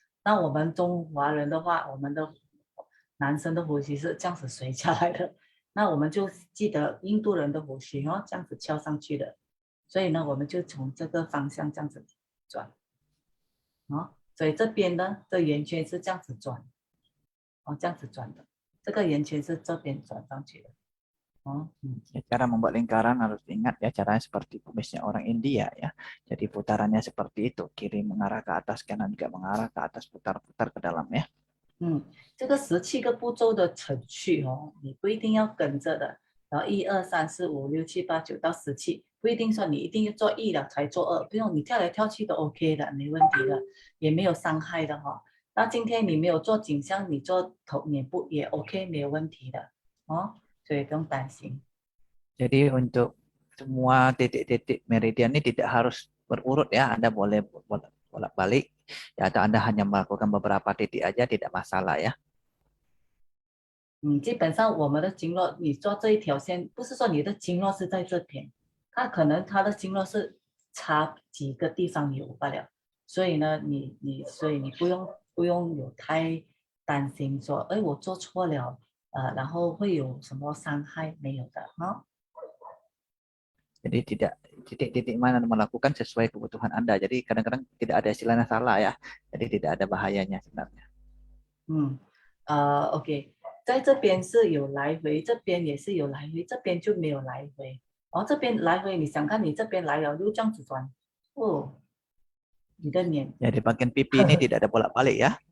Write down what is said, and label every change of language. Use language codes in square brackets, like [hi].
[zh] 那我们中华人的话，我们的男生的胡须是这样子垂下来的，那我们就记得印度人的胡须哦，这样子翘上去的，所以呢，我们就从这个方向这样子转，哦，所以这边呢，这圆圈是这样子转，哦，这样子转的，这个圆圈是这边转上去的。哦， [id] Ya, cara membuat lingkaran harus diingat ya, caranya seperti kumisnya orang India ya. Jadi putarannya seperti itu, kiri mengarah ke atas, kanan juga mengarah ke atas, putar-putar ke dalam ya. [zh] 这个17个步骤的程序哦，你不一定要跟着的。然后1、2、3、4、5、6、7、8、9到17，不一定说你一定要做一了才做二，不用你跳来跳去都 OK 的，没问题的，也没有伤害的哈、那今天你没有做颈项，你做头脸部也 OK，没有问题的哦，所以不用担心。 [id] Jadi untuk semua titik-titik meridian ini tidak harus berurut ya, Anda boleh bolak-balik ya, atau Anda hanya melakukan beberapa titik aja tidak masalah ya. [zh] 基本上我们的经络，你做这一条线，不是说你的经络是在这边，它可能它的经络是差几个地方有罢了。所以呢，所以你不用有太担心说，哎，我做错了，然后会有什么伤害没有的哈。 [id] Jadi tidak titik-titik mana melakukan sesuai kebutuhan Anda. Jadi kadang-kadang tidak ada istilahnya salah ya. Jadi tidak ada bahayanya sebenarnya. [zh] OK，在这边是有来回，这边也是有来回，这边就没有来回。哦，这边来回，你想看你这边来了就这样子转，哦，你的脸 [id] Jadi bagian pipi ini tidak ada bolak-balik ya.